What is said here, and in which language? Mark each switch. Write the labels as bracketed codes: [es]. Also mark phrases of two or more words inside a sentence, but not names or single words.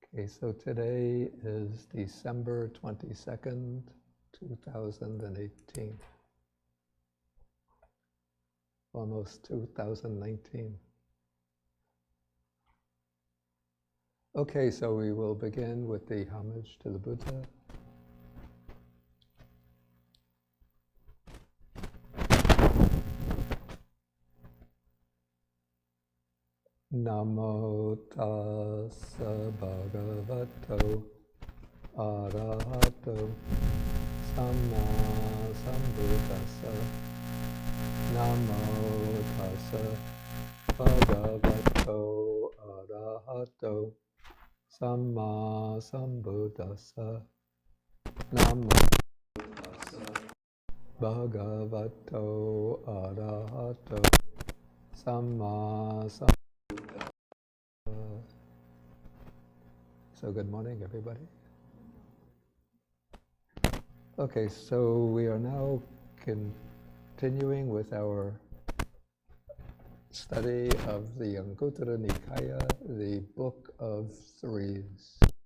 [en] Okay, so today is December 22nd, 2018. Almost 2019. Okay, so we will begin with the homage to the Buddha. [pi] Namo tassa bhagavato arahato samma sambuddhassa. Namo tassa bhagavato arahato samma sambuddhassa. Namo tassa bhagavato arahato samma sambuddhassa. [en] So good morning, everybody. Okay, so we are now continuing with our study of the Anguttara Nikaya, the Book of Threes.